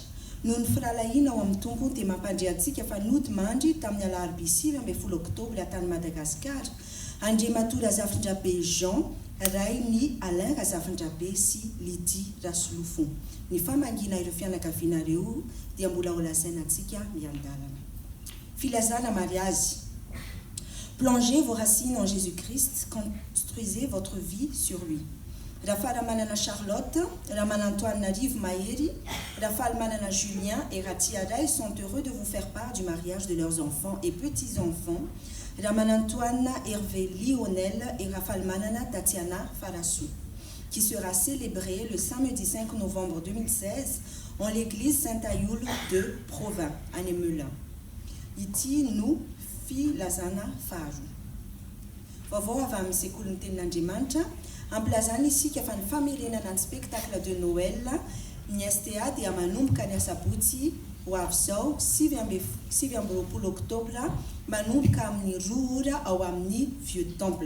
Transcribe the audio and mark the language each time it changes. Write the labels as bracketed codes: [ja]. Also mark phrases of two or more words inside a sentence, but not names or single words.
[mg] Noho ny firalahiana ao amin'ny tompo dia mampandriantsika fa nody mandry tamin'ny alarobia 20 oktobra tany Madagasikara, Andriamato Razafindrabe Jean, ray ny Alain Razafindrabe sy Lydie Rasolofo. Ny famangina ireo fianakavianareo dia mbola ho lazainantsika miandalana. Filazana mariage. [fr] Plongez vos racines en Jésus-Christ, construisez votre vie sur lui. Rafal Manana Charlotte, Raman Antoine Narive Maëri, Rafal Manana Julien et Ratia Ray sont heureux de vous faire part du mariage de leurs enfants et petits-enfants, Raman Antoine Hervé Lionel et Rafal Manana Tatiana Farassou, qui sera célébré le samedi 5 novembre 2016 en l'église Saint-Ayoul de Provins, à Nemelin. [mg] Iti nous filazana faru. Vovô avy amin'ny sekoly ny tenin'Andriamanitra, amplazana isika fa ny famerenana ny [fr] spectacle de Noël, [mg] ny STA dia manomboka ny asabotsy ho avy izao 7 oktobra manomboka amin'ny 2 ora ao amin'ny Vieux Temple.